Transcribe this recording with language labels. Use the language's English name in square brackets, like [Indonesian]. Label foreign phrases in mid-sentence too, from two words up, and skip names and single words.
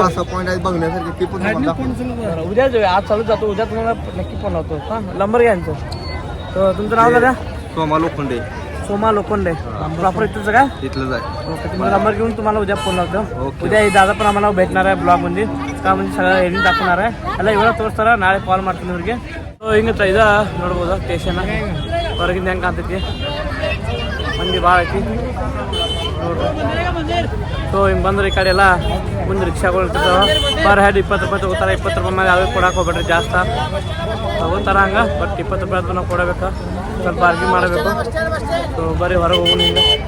[Marathi] 5-6 पॉईंट आहेत बघण्यासारखे ती पण तुम्हाला दाखवतो उद्या जाऊया आज चालू जातो उद्या तुम्हाला नक्की फोन लावतो हां नंबर घ्या यांचं तर तुमचं नाव दादा सोमा लोखंडे सोमा लोखंडे प्रॉपर इथंच का तिथलं जाय ओके तुमचा नंबर घेऊन तुम्हाला उद्या फोन लावतो ओके. उद्या हे दादा पण आम्हाला भेटणार आहे ब्लॉगमध्ये का म्हणजे सगळं ಎಡಿಟ್ दाखवणार आहे [Kannada] ಎಲ್ಲ ಇವಾಗ ತೋರಿಸ್ತಾರ ನಾಳೆ ಕಾಲ್ ಮಾಡ್ತೀನಿ ಇವ್ರಿಗೆ ಸೊ ಹಿಂಗೆ ಇದು ನೋಡ್ಬೋದು ಸ್ಟೇಷನ್ ಹೊರಗಿಂದ ಹೆಂಗೆ ಕಾಣ್ತೈತಿ ಮಂದಿ ಭಾಳ ಐತಿ ನೋಡ್ರಿ ಸೊ ಹಿಂಗೆ ಬಂದ್ರೆ ಈ ಕಡೆ ಎಲ್ಲ ಮುಂದೆ ರಿಕ್ಷಾಗಳು ಇರ್ತಾವೆ [English] per head [Kannada] 20 ರೂಪಾಯಿ ತಗೋತಾರೆ 20 ರೂಪಾಯಿ ಮೇಲೆ ಯಾವ್ದು ಕೊಡಕ್ಕೆ ಹೋಗ್ಬೇಡ್ರಿ ಜಾಸ್ತಿ ತಗೋತಾರ ಹಂಗೆ ಬಟ್ 20 ರೂಪಾಯಿ ಅಂತ ನಾವು ಕೊಡಬೇಕು ಸ್ವಲ್ಪ ಅರ್ಗಿ ಮಾಡಬೇಕು ಸೊ ಬರೀ ಹೊರಗೆ ಹೋಗೋಣ ಹಿಂಗೆ